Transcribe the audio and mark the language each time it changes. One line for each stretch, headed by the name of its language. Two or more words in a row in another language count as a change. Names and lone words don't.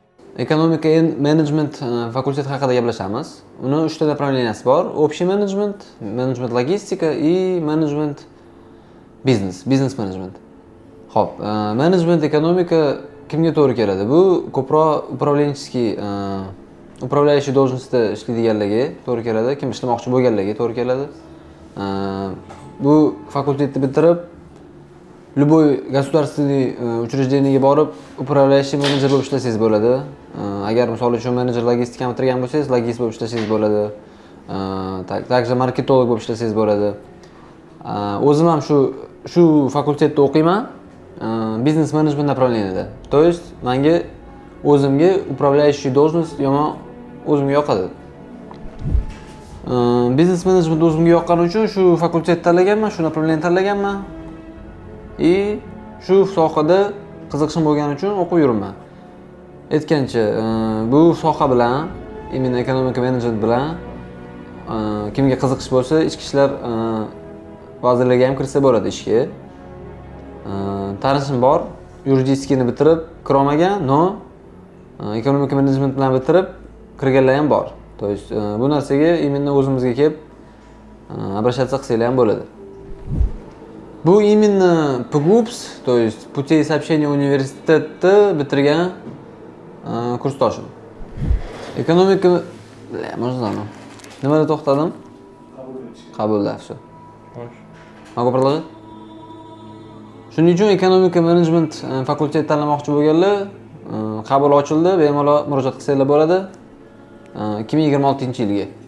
Uzbek: Ekonomika management fakulteti haqida gaplashamiz. Uni 3 ta направленияsi bor. Общий menejment, menejment logistika и menejment
English: business management.
Uzbek: Xo'p, menejment ekonomika kimga to'g'ri keladi? Bu ko'proq
Russian: управляющий должностьda
Uzbek: ishlaydiganlarga to'g'ri keladi, kim ishlamoqchi bo'lganlarga to'g'ri keladi. Bu fakultetni bitirib
Russian: любой государственный учреждениеga
Uzbek: borib управляющий menejer bo'lib ishlasangiz bo'ladi. Agar misol uchun menejer logistikani bitirgan bo'lsangiz, logist bo'lib ishlasangiz bo'ladi. Также marketolog bo'lib ishlasangiz bo'ladi. O'zim ham shu fakultetda o'qiyman. Biznes management направлениеda.
Russian: То есть
Uzbek: menga o'zimga
Russian: управляющий должность
Uzbek: o'zimga yoqadi. Biznes management o'zimga yoqqani uchun shu fakultetni tanlaganman, shu направлениeni tanlaganman. Shu sohada qiziqishim bo'lgani uchun o'qib yuribman. Aytgancha, bu soha bilan, именно ekonomika menejment bilan kimga qiziqish bo'lsa, ichki ishlar vazirligiga ham kirsa bo'ladi ishga. Tanishim bor, yuridikini bitirib kirolmagan, no ekonomika menejment bilan bitirib kirganlar ham bor.
Russian: То есть
Uzbek: bu narsaga именно o'zimizga kelib обращаться qilsanglar ham bo'ladi. Bu именно PGUPS,
Russian: то есть Путей сообщения
Uzbek: университетda bitirgan kursdoshim. Ekonomika, можно nimada to'xtadim? Qabulda,
Russian: все. Могу продолжать?
Uzbek: Shuning uchun ekonomika menejment fakulteti tanlamoqchi bo'lganlar qabul ochildi, bemalol murojaat qilsanglar bo'ladi. 2026-yilga.